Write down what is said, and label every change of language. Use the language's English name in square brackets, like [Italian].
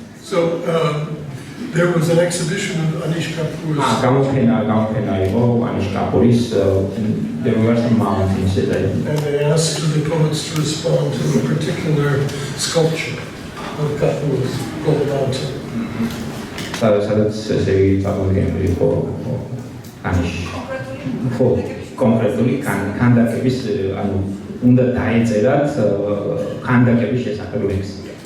[English] So there was an exhibition of Anish Kapoor's. [Georgian] გამოფენა იყო ანიშ კაპურის. [English] There were some mountains there. And they asked the poets to respond to a particular sculpture of Kapoor's called Mountain. [Georgian] სადაც ესე იგი წარმოდგენილი იყო კონკრეტული ქანდაკების ანუ უნდა დაეწერათ ქანდაკების შესახებ ლექსი.